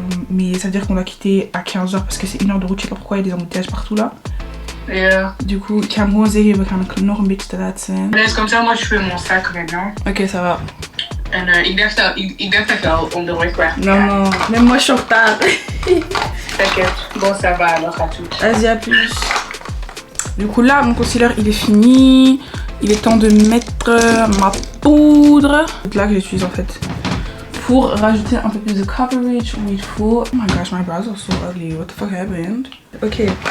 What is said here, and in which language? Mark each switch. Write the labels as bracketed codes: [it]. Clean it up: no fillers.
[fr] Mais ça veut dire qu'on va quitter à 15h parce que c'est 1 heure de route, je sais pas pourquoi il y a des embouteillages partout là. Du coup, [nl] ik ga gewoon zeggen, we gaan nog een beetje te laat zijn. [fr] Comme ça, moi je fais mon sac maintenant. Ok, ça va. [nl] En ik dacht dat je al onderweg was. [fr] Non, même moi je suis en retard. T'inquiète, bon ça va alors à tout. Vas-y, à plus. Du coup là, mon concealer il est fini. Il est temps de mettre ma poudre. C'est là que j'utilise en fait. Pour rajouter un peu plus de coverage où il faut. [en] Oh my gosh, my brows are so ugly. What the fuck happened? Ok.